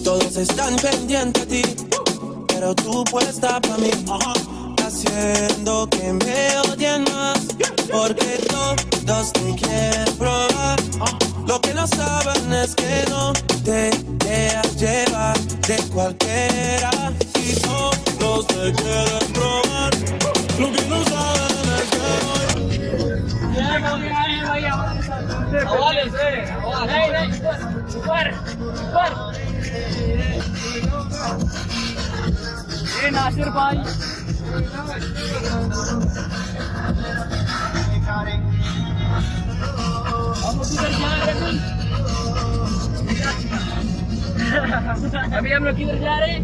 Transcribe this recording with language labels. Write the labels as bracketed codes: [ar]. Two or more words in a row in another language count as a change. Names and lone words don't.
[es] todos están pendientes a ti, pero tú puesta para mí, haciendo que me odien más, porque todos te quieren probar. Lo que no saben es que no te dejas llevar de cualquiera, y todos te quieren probar. Lo que no saben es que [hi] नासिर भाई अभी हम लोग किधर जा रहे हैं?